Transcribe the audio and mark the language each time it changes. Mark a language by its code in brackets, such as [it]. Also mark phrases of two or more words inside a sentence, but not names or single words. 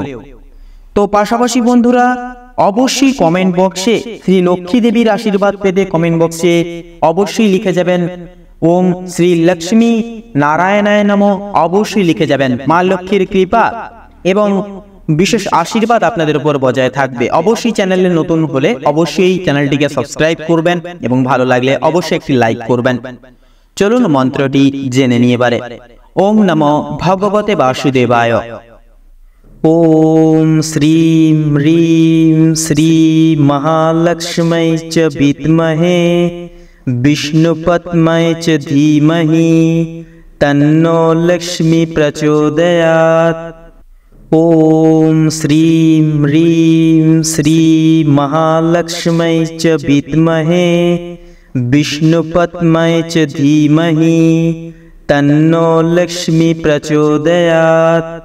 [bn] তো পাশাপাশি বন্ধুরা অবশ্যই কমেন্ট বক্সে শ্রী লক্ষ্মী দেবীর আশীর্বাদ পেতে কমেন্ট বক্সে অবশ্যই লিখে যাবেন [sa] ওম শ্রী লক্ষ্মী নারায়ণায় নমঃ। [bn] অবশ্যই লিখে যাবেন। মা লক্ষ্মীর কৃপা এবং বিশেষ আশীর্বাদ আপনাদের উপর বজায় থাকবে। অবশ্যই চ্যানেলে নতুন হলে অবশ্যই চ্যানেলটিকে সাবস্ক্রাইব করবেন এবং ভালো লাগলে অবশ্যই একটি লাইক করবেন। চলুন মন্ত্রটি জেনে নিয়ে এবারে। [sa] ওম নমো ভগবতে বাসুদেবায়। ওম শ্রীম হ্রিম শ্রী মহালক্ষ্মী চ বিদ্মহে বিষ্ণুপত্মায় চ ধীমহি তন্নো লক্ষ্মী প্রচোদয়াৎ। ওম শ্রীম হ্রিম শ্রী মহালক্ষ্মী চ বিদ্মহে বিষ্ণুপত্মায় চ ধীমহি তন্নো লক্ষ্মী প্রচোদয়াৎ।